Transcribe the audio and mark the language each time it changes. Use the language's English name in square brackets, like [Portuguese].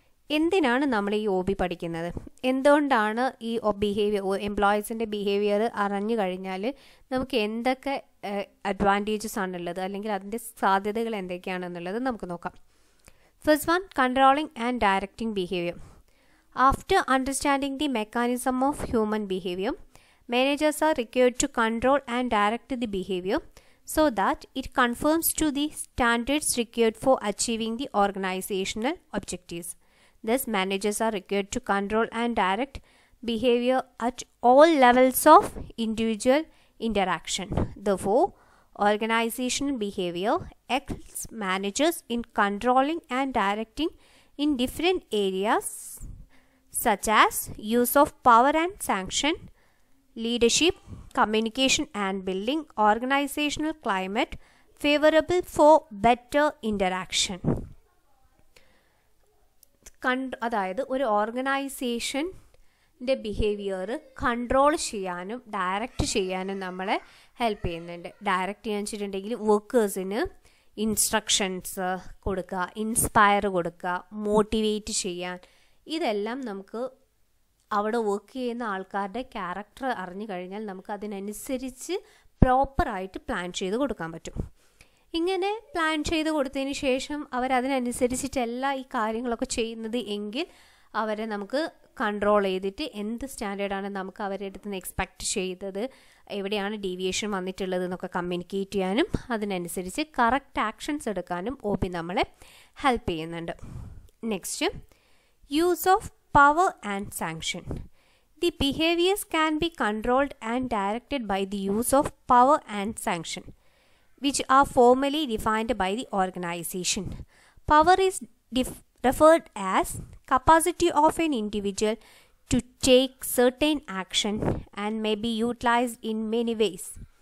[Malayalam] എന്തിനാണ് നമ്മൾ ഈ OB പഠിക്കുന്നത്, എന്തുകൊണ്ടാണ് ഈ എംപ്ലോയീസിൻ്റെ ബിഹേവിയർ അറിഞ്ഞു കഴിഞ്ഞാൽ നമുക്ക് എന്തൊക്കെ അഡ്വാൻറ്റേജസ് ആണുള്ളത്, അല്ലെങ്കിൽ അതിൻ്റെ സാധ്യതകൾ എന്തൊക്കെയാണെന്നുള്ളത് നമുക്ക് നോക്കാം. [English] First one, controlling and directing behaviour. After understanding the mechanism of human behavior, managers are required to control and direct the behavior so that it conforms to the standards required for achieving the organizational objectives. Thus, managers are required to control and direct behavior at all levels of individual interaction. Therefore, organizational behavior helps managers in controlling and directing in different areas such as use of power and sanction, leadership, communication, and building organizational climate favorable for better interaction. [Malayalam] അതായത് ഒരു ഓർഗനൈസേഷൻ്റെ behaviour control ചെയ്യാനും direct ചെയ്യാനും നമ്മളെ help ചെയ്യുന്നുണ്ട്. Direct ചെയ്യാൻ വെച്ചിട്ടുണ്ടെങ്കിൽ വർക്കേഴ്സിന് instructions കൊടുക്കുക, inspire കൊടുക്കുക, മോട്ടിവേറ്റ് ചെയ്യാൻ, ഇതെല്ലാം നമുക്ക് അവിടെ വർക്ക് ചെയ്യുന്ന ആൾക്കാരുടെ ക്യാരക്ടർ അറിഞ്ഞു കഴിഞ്ഞാൽ നമുക്ക് അതിനനുസരിച്ച് പ്രോപ്പറായിട്ട് പ്ലാൻ ചെയ്ത് കൊടുക്കാൻ പറ്റും. ഇങ്ങനെ പ്ലാൻ ചെയ്ത് കൊടുത്തതിന് ശേഷം അവരതിനനുസരിച്ചിട്ടല്ല ഈ കാര്യങ്ങളൊക്കെ ചെയ്യുന്നത് എങ്കിൽ അവരെ നമുക്ക് കൺട്രോൾ ചെയ്തിട്ട് എന്ത് സ്റ്റാൻഡേർഡാണ് നമുക്ക് അവരുടെ അടുത്ത് നിന്ന് എക്സ്പെക്റ്റ് ചെയ്തത്, എവിടെയാണ് ഡീവിയേഷൻ വന്നിട്ടുള്ളത് എന്നൊക്കെ കമ്മ്യൂണിക്കേറ്റ് ചെയ്യാനും അതിനനുസരിച്ച് കറക്റ്റ് ആക്ഷൻസ് എടുക്കാനും OB നമ്മളെ ഹെൽപ്പ് ചെയ്യുന്നുണ്ട്. [English] Next, use of power and sanction. The behaviors can be controlled and directed by the use of power and sanction, which are formally defined by the organization. Power is referred as capacity of an individual to take certain action and may be utilized in many ways.